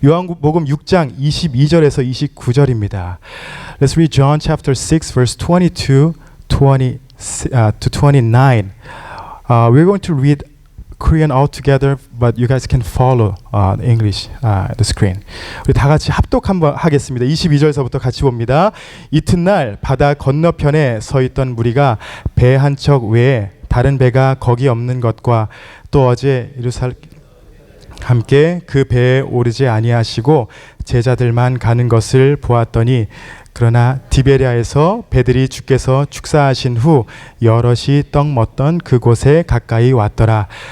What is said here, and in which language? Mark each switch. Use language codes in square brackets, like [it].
[ko] 요한복음 6장 22절에서 29절입니다. [en] Let's read John chapter 6 verse 22 to 29. We're going to read Korean all together, but you guys can follow English the screen. [ko] 우리 다 같이 합독 한번 하겠습니다. 22절서부터 같이 봅니다. 이튿날 바다 건너편에 서 있던 무리가 배 한 척 외에 다른 배가 거기 없는 것과 또 어제 예루살렘 함께 그 배에 오르지 아니하시고 제자들만 가는 것을 보았더니 그러나 디베랴에서 배들이 주께서 축사하신 후 여럿이 떡 먹던 그곳에 가까이 왔더라.